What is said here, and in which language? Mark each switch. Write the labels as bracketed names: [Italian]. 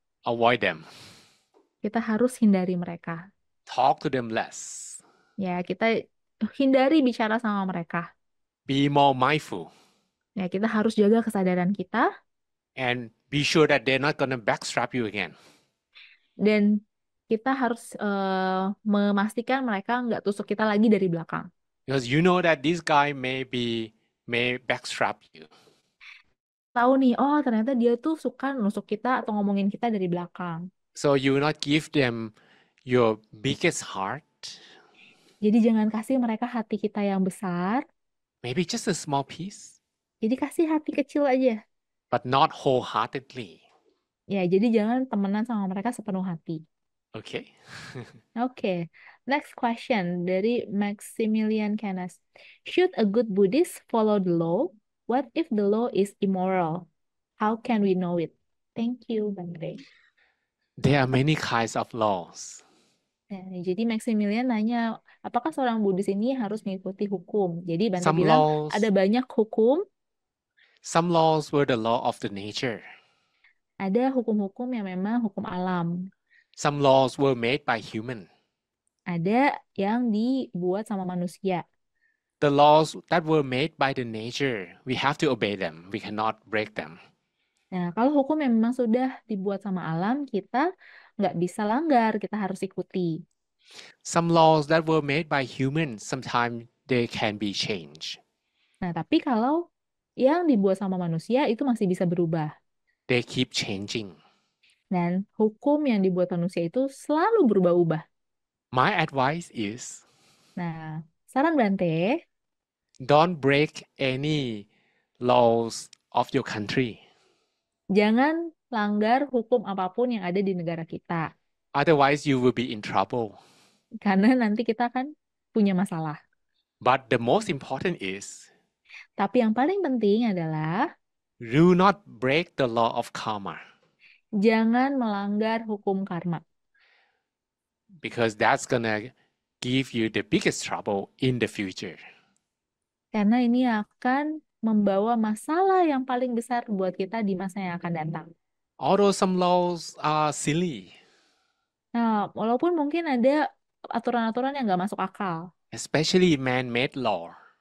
[English] avoid them. [Indonesian] kita harus hindari mereka. [English] Talk to them less. [Indonesian] Ya, kita hindari bicara sama mereka. [English] Be more mindful. [Indonesian] Ya, kita harus jaga kesadaran kita [English] And be sure that they're not gonna backstrap you again. [Indonesian] dan kita harus memastikan mereka nggak tusuk kita lagi dari belakang. [English] Because you know that this guy may backstrap you. [Indonesian] Tahu nih, oh ternyata dia tuh suka nusuk kita atau ngomongin kita dari belakang. [English] So you will not give them your biggest heart. [Indonesian] Jadi jangan kasih mereka hati kita yang besar. [English] Maybe just a small piece, [Indonesian] Jadi kasih hati kecil aja. [English] but not wholeheartedly. [Indonesian] Ya, jadi jangan temenan sama mereka sepenuh hati. [English] Okay? [Indonesian] Oke, [English] next question [Indonesian] dari Maximilian Canas. [English] Should a good Buddhist follow the law? What if the law is immoral? How can we know it? Thank you, Bante. There are many kinds of laws. [Indonesian] Nah, jadi Maximilian nanya, apakah seorang Buddhis ini harus mengikuti hukum? Jadi Bante [English] Some [Indonesian] bilang [English] laws, [Indonesian] ada banyak hukum, [English] some laws were the law of the nature. [Indonesian] ada hukum-hukum yang memang hukum alam. [English] Some laws were made by human. [Indonesian] Ada yang dibuat sama manusia. [English] The laws that were made by the nature, we have to obey them. We cannot break them. [Indonesian] Nah, kalau hukum yang memang sudah dibuat sama alam, kita nggak bisa langgar, kita harus ikuti. [English] Some laws that were made by humans, sometimes they can be changed. [Indonesian] Nah, tapi kalau yang dibuat sama manusia itu masih bisa berubah. [English] They keep changing. [Indonesian] Dan hukum yang dibuat manusia itu selalu berubah-ubah. [English] My advice is [Indonesian] Nah, saran Bante, [English] don't break any laws of your country. [Indonesian] jangan langgar hukum apapun yang ada di negara kita. [English] Otherwise, you will be in trouble. [Indonesian] Karena nanti kita akan punya masalah. [English] But the most important is [Indonesian] Tapi yang paling penting adalah [English] do not break the law of karma, [Indonesian] jangan melanggar hukum karma. [English] because that's gonna give you the biggest trouble in the future. [Indonesian] Karena ini akan membawa masalah yang paling besar buat kita di masa yang akan datang. [English] Although some laws are silly, [Indonesian] Nah, walaupun mungkin ada aturan-aturan yang nggak masuk akal, [English] especially man-made law.